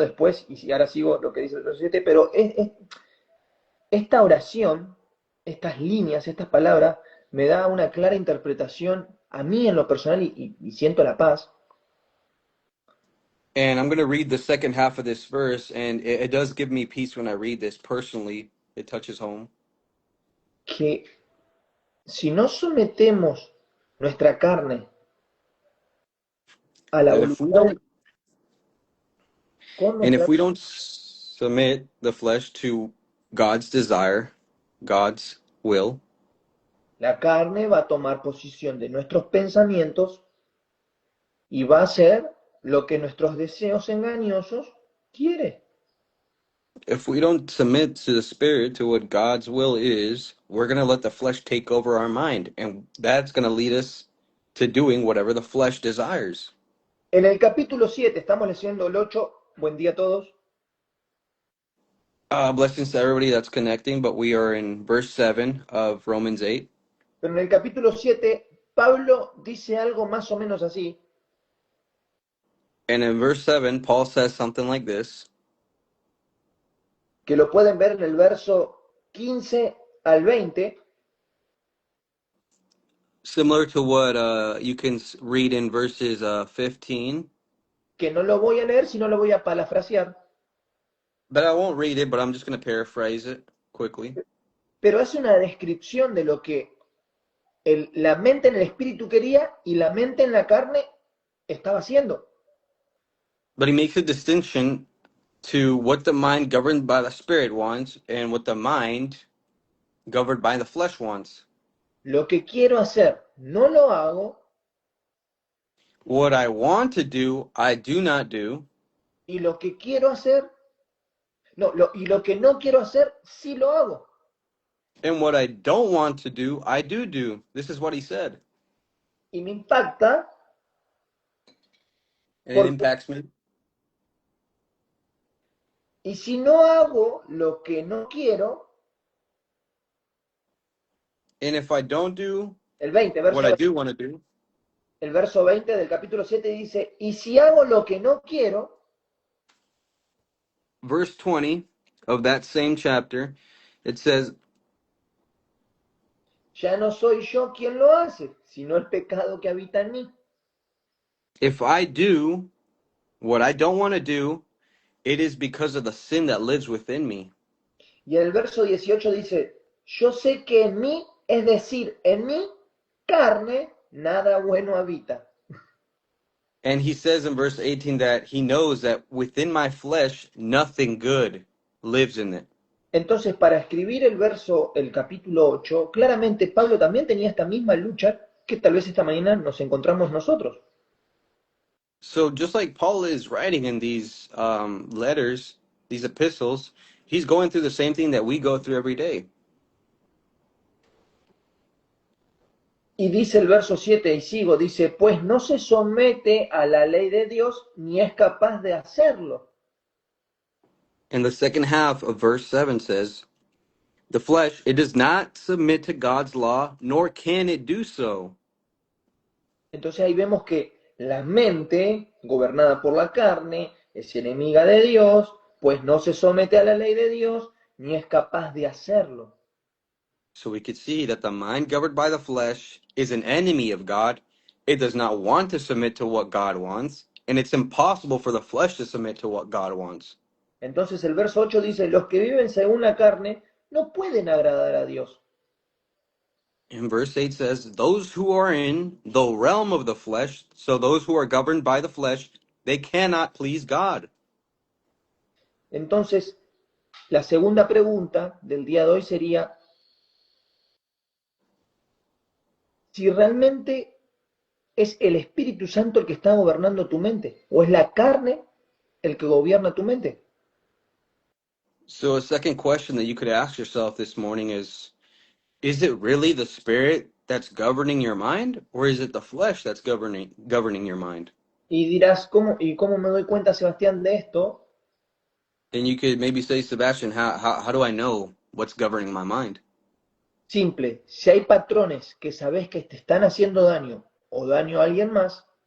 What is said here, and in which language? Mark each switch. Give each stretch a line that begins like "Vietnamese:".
Spanish: Después, y ahora sigo lo que dice el verso 7, pero esta oración, estas líneas, estas palabras, me da una clara interpretación a mí en lo personal y siento la paz.
English: And I'm going to read the second half of this verse, and it does give me peace when I read this personally. It touches home.
Spanish: Que si no sometemos nuestra carne a la
English: That if we
Spanish: voluntad
English: don't,
Spanish: con
English: and
Spanish: nuestra,
English: if we don't submit the flesh to God's desire, God's will,
Spanish: la carne va a tomar posición de nuestros pensamientos y va a hacer lo que nuestros deseos engañosos quieren.
English: if we don't submit to the spirit, to what God's will is, we're going to let the flesh take over our mind, and that's going to lead us to doing whatever the flesh desires.
Spanish: En el capítulo 7, estamos leyendo el 8, buen día a todos.
English: Blessings to everybody that's connecting, but we are in verse 7 of Romans 8.
Spanish: Pero en el capítulo 7, Pablo dice algo más o menos así.
English: And in verse 7, Paul says something like this.
Spanish: Que lo pueden ver en el verso 15 al 20.
English: Similar to what you can read in verses 15.
Spanish: Que no lo voy a leer, sino lo voy a parafrasear.
English: But I won't read it, but I'm just going to paraphrase it quickly.
Spanish: Pero hace una descripción de lo que la mente en el espíritu quería y la mente en la carne estaba haciendo.
English: But he makes a distinction to what the mind governed by the spirit wants and what the mind governed by the flesh wants.
Spanish: Lo que quiero hacer, no lo hago,
English: What I want to do, I do not do.
Spanish: y lo que quiero hacer, y lo que no quiero hacer, sí lo hago.
English: And what I don't want to do, I do do. This is what he said.
Spanish: Y me impacta
English: And it
Spanish: porque,
English: impacts me.
Spanish: y si no hago lo que no quiero,
English: And if I don't do
Spanish: el 20,
English: what I do want to do,
Spanish: el verso 20 del capítulo 7 dice, y si hago lo que no quiero,
English: verse 20 of that same chapter, it says,
Spanish: ya no soy yo quien lo hace, sino el pecado que habita en mí.
English: if I do what I don't want to do, it is because of the sin that lives within me.
Spanish: Y en el verso 18 dice, yo sé que en mí, es decir, en mi carne, nada bueno habita.
English: And he says in verse 18 that he knows that within my flesh, nothing good lives in it.
Spanish: Entonces, para escribir el capítulo 8, claramente Pablo también tenía esta misma lucha que tal vez esta mañana nos encontramos nosotros.
English: So just like Paul is writing in these letters, these epistles, he's going through the same thing that we go through every day.
Spanish: Y dice el verso 7, y sigo, dice, pues no se somete a la ley de Dios ni es capaz de hacerlo.
English: And the second half of verse 7 says, the flesh, it does not submit to God's law, nor can it do so.
Spanish: Entonces ahí vemos que la mente, gobernada por la carne, es enemiga de Dios, pues no se somete a la ley de Dios ni es capaz de hacerlo.
English: So we could see that the mind governed by the flesh is an enemy of God. It does not want to submit to what God wants, and it's impossible for the flesh to submit to what God wants.
Spanish: Entonces el verso 8 dice, los que viven según la carne no pueden agradar a Dios.
English: And verse 8 says, those who are in the realm of the flesh, so those who are governed by the flesh, they cannot please God.
Spanish: Entonces, la segunda pregunta del día de hoy sería, si realmente es el Espíritu Santo el que está gobernando tu mente, o es la carne el que gobierna tu mente.
English: So a second question that you could ask yourself this morning is it really the spirit that's governing your mind, or is it the flesh that's governing your mind?
Spanish: Y dirás, ¿cómo me doy cuenta, Sebastián, de esto?
English: And you could maybe say, Sebastian, how do I know what's governing my mind?
Spanish: Simple, si hay patrones que sabes que te están haciendo daño o daño a alguien más,